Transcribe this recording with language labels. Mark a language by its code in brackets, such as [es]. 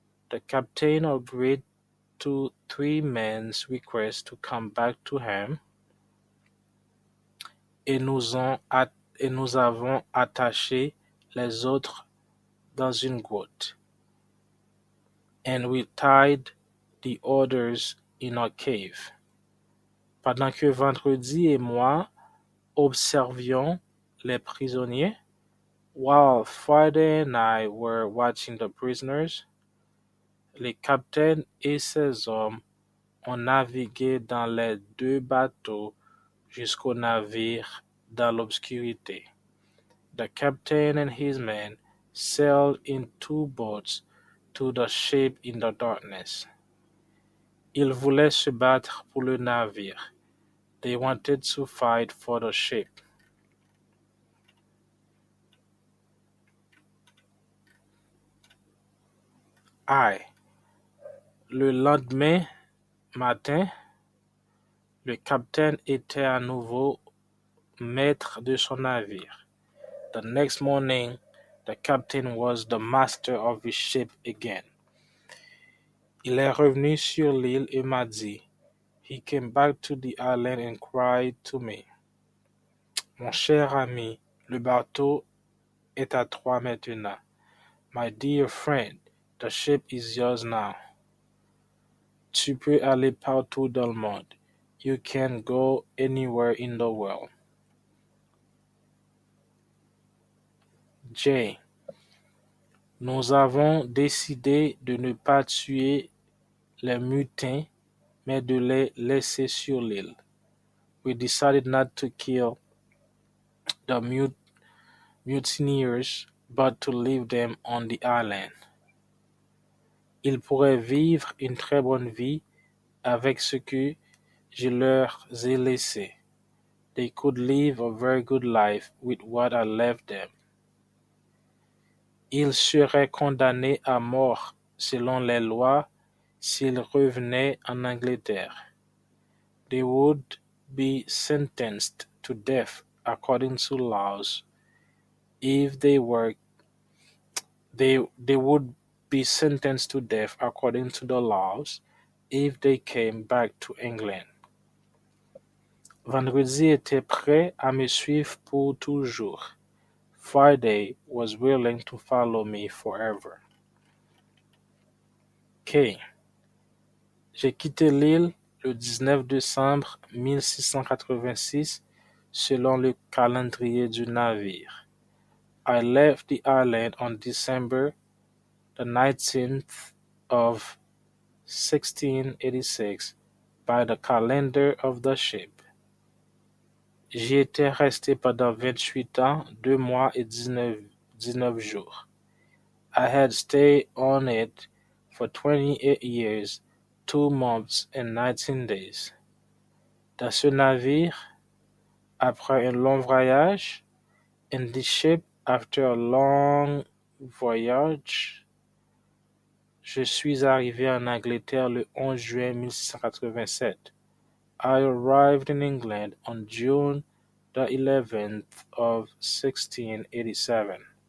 [en] The captain agreed to 3 men's request to come back to him. [fr] Et nous avons attaché les autres dans une grotte. [en] And we tied the others in a cave. [fr] Pendant que Vendredi et moi observions les prisonniers, [en] while Friday and I were watching the prisoners, [fr] le capitaine et ses hommes ont navigué dans les 2 bateaux jusqu'au navire dans l'obscurité. [en] The captain and his men sailed in 2 boats to the ship in the darkness. [fr] Ils voulaient se battre pour le navire. [en] They wanted to fight for the ship. I. [fr] Le lendemain matin, le capitaine était à nouveau maître de son navire. [en] The next morning, the captain was the master of his ship again. [fr] Il est revenu sur l'île et m'a dit, [en] he came back to the island and cried to me, [fr] mon cher ami, le bateau est à toi maintenant. [en] My dear friend, the ship is yours now. [fr] Tu peux aller partout dans le monde. [en] You can go anywhere in the world. J. [fr] Nous avons décidé de ne pas tuer les mutins, mais de les laisser sur l'île. [en] We decided not to kill the mutineers, but to leave them on the island. [fr] Ils pourraient vivre une très bonne vie avec ce que je leur ai laissé. [en] They could live a very good life with what I left them. [fr] Ils seraient condamnés à mort selon les lois s'ils revenaient en Angleterre. [en] They would be sentenced to death according to laws. If they were, they would be sentenced to death according to the laws if they came back to England. Vendredi était prêt à me suivre pour toujours. Friday was willing to follow me forever. K. [fr] J'ai quitté l'île le 19 décembre 1686 selon le calendrier du navire. [en] I left the island on December the 19th of 1686 by the calendar of the ship. [fr] J'y étais resté pendant 28 ans, 2 mois et 19 19 jours. [en] I had stayed on it for 28 years, 2 months and 19 days. [fr] Dans ce navire, après un long voyage, [en] in this ship, after a long voyage, [fr] je suis arrivé en Angleterre le 11 juin 1687. [en] I arrived in England on June the 11th of 1687.